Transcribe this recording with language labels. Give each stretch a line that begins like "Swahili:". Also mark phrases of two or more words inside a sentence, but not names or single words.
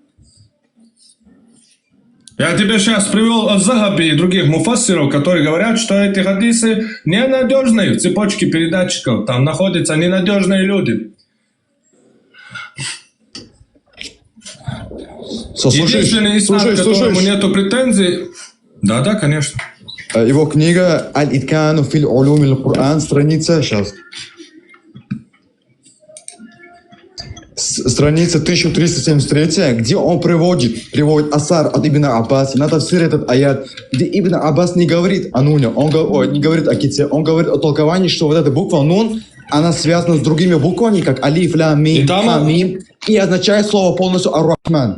Russian: Я тебе сейчас привел аз-Захаби и других муфассиров, которые говорят, что эти хадисы ненадежные в цепочке передатчиков. Там находятся ненадежные люди. Единственный ислам, которому нету претензий... Да, конечно. Его книга «Аль-Иткану фил улуми аль-Кур'ан», страница, сейчас. Страница 1373, где он приводит асар от Ибн Аббаса, на тафсир этот аят, где Ибн Аббас не говорит о нуне, не говорит о ките, он говорит о толковании, что вот эта буква нун, она связана с другими буквами, как алиф, лам, мим, ха, мим, и означает слово полностью ар-Рахман.